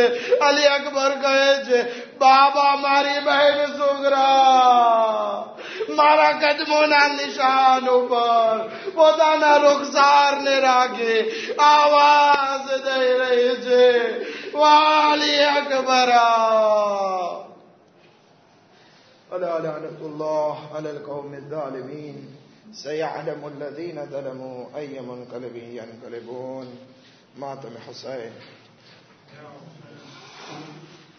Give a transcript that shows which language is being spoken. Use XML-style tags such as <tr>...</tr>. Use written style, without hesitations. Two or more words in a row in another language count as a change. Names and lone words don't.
<gu>અલી અકબર કહે છે, બાબા મારી બહેન સુગરા મારા કદમોના નિશાન ઉપર પોતાના રૂખસારને રાખે આવાજ દઈ રહી છે, વાલી અકબરા.</gu> <ar>ألا لعنة الله على القوم الظالمين. سيعلم الذين ظلموا أي منقلب ينقلبون. ماتم حسين.</ar>